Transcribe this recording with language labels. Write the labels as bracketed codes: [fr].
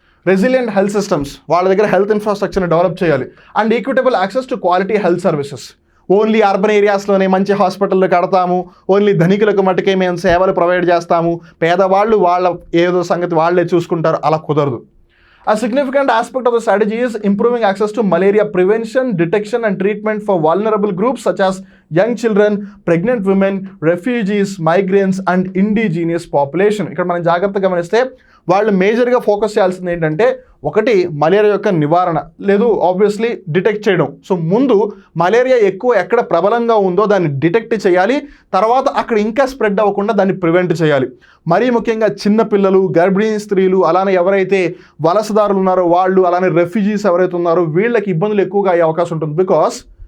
[en] resilient health systems, [te] వాళ్ళ దగ్గర health ఇన్ఫ్రాస్ట్రక్చర్ని develop చేయాలి. [en] And equitable access to quality health services. [te] Only urban ఏరియాస్లోనే మంచి హాస్పిటళ్ళు కడతాము, ఓన్లీ ధనికులకు మట్టుకే మేము సేవలు ప్రొవైడ్ చేస్తాము, పేదవాళ్ళు వాళ్ళ ఏదో సంగతి వాళ్ళే చూసుకుంటారు, అలా కుదరదు. [en] A significant aspect of the strategy is improving access to malaria prevention, detection and treatment for vulnerable groups such as young children, pregnant women, refugees, migrants and indigenous population. [te] ఇక్కడ మనం జాగ్రత్తగా గమనిస్తే వాళ్ళు మేజర్గా ఫోకస్ చేయాల్సింది ఏంటంటే, ఒకటి మలేరియా యొక్క నివారణ, లేదు ఆబ్వియస్లీ డిటెక్ట్ చేయడం. సో ముందు మలేరియా ఎక్కువ ఎక్కడ ప్రబలంగా ఉందో దాన్ని డిటెక్ట్ చేయాలి, తర్వాత అక్కడ ఇంకా స్ప్రెడ్ అవ్వకుండా దాన్ని ప్రివెంట్ చేయాలి. మరీ ముఖ్యంగా చిన్నపిల్లలు, గర్భిణీ స్త్రీలు, అలానే ఎవరైతే వలసదారులు ఉన్నారో వాళ్ళు, అలానే రెఫ్యూజీస్ ఎవరైతే ఉన్నారో వీళ్ళకి ఇబ్బందులు ఎక్కువగా అయ్యే అవకాశం ఉంటుంది. బికాస్